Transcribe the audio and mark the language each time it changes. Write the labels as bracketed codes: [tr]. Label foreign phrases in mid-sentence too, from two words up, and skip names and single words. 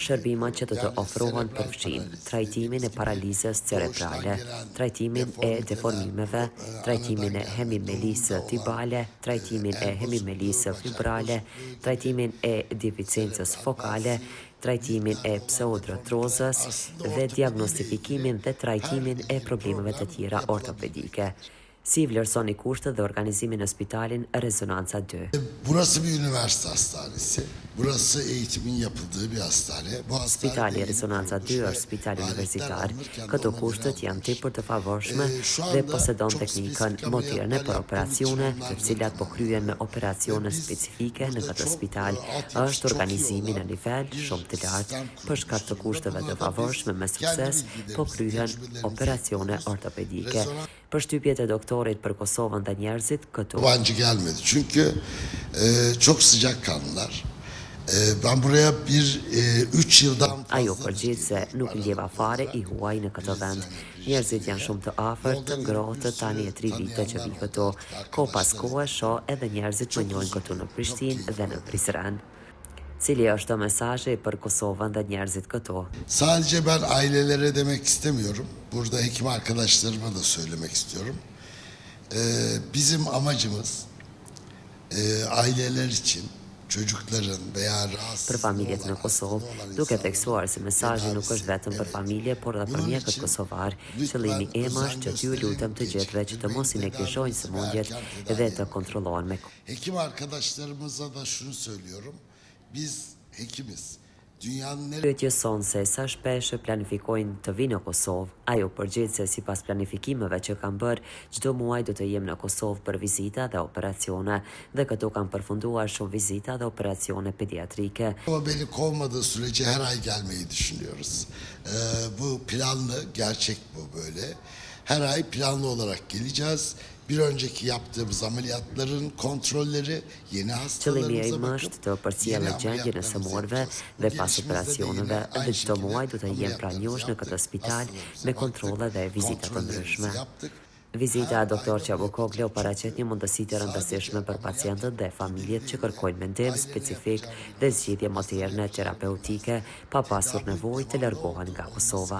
[sq] Shërbimet që do të ofrohen përfshin trajtimin e paralizës cerebrale, trajtimin e deformimeve, trajtimin e hemimelisë tibale, trajtimin e hemimelisë fibrale, trajtimin e deficiencës fokale, trajtimin e pseudrotrozës dhe diagnostifikimin dhe trajtimin e problemeve të tjera ortopedike. Si vlerësoni kushtet dhe organizimin në Spitalin Rezonanca 2? [tr] Burası bir üniversite hastanesi. Burası eğitimin yapıldığı bir hastane. [sq] Spitali Rezonanca 2 është spital universitar. Këto kushtet janë tepër të favorshme dhe posedon teknikën moderne për operacione, të cilat po kryen me operacione specifike në këtë spital. Është organizimi në nivel shumë të lartë. Për shkak të kushteve të favorshme me sukses, po kryen operacione ortopedike. Përshtypjet e doktorit për Kosovën dhe njerëzit këtu. [tr] Yabancı gelmedi çünkü çok sıcakkanlılar. Ben buraya 3 yıldan fazla... [sq] Ajo përgjigj se nuk ndjeva fare i huaj në këtë vend. Njerëzit janë shumë të afërt, të ngrohtë, tani e 3 vite që vi këtu. Ko pas kohe shoh edhe njerëzit më njohin këtu në Prishtinë dhe në Prizren. Cili është mesazhi për Kosovën dhe njerëzit këtu? [tr] Sadece ben ailelere demek istemiyorum. Burada hekim arkadaşlarıma da söylemek istiyorum. Bizim amacımız aileler için çocukların veya rahatsız [sq] për familjet në Kosovë, duke theksuar se mesazhi nuk është vetëm për familje, por edhe për mjekët kosovar. Qëllimi im është që t'ju lutem të gjithëve që të mos i neglizhojnë sëmundjet dhe të kontrollohen me. [tr] Hekim arkadaşlarımıza da şunu söylüyorum. Biz hekimiz. [sq] Pyetje son se sa shpesh planifikojnë të vinë në Kosovë. Ajo përgjigj se sipas planifikimeve që kanë bërë, çdo muaj do të jem në Kosovë për vizita dhe operacione dhe këtu kanë përfunduar shumë vizita dhe operacione pediatrike. [tr] Ama beni kovmadığı sürece her ay gelmeyi düşünüyoruz. Bu planlı, gerçek bu böyle. Her ay planlı olarak geleceğiz. Bir önceki yaptığımız ameliyatların kontrolleri, yeni hastalarımıza bakıp, [sq] të përcjellë gjendjen e sëmurëve dhe pas operacioneve dhe çdo muaj do të jem pranjosh në këtë spital me kontrolle dhe vizita të ndryshme. Vizita e Dr. Çabukoglu paraqet një mundësi të rëndësishme për pacientët dhe familjet që kërkojnë mendim specifik dhe zgjidhje moderne terapeutike pa pasur nevojë të largohen nga Kosova.